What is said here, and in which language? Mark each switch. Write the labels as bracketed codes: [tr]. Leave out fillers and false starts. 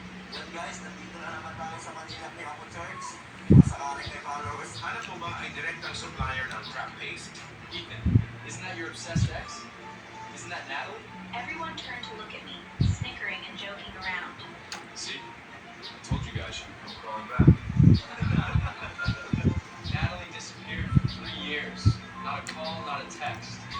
[tl] Well guys, nandito na naman tayo sa Manila Quiapo Church. Masakaling may followers. Hanap mo ba ay direktang supplier ng crab paste? [en] Ethan, isn't that your obsessed ex? Isn't that Natalie? Everyone turned to look at me, snickering and joking around. See? I told you guys she'd come crawling back. Natalie disappeared for 3 years. Not a call, not a text.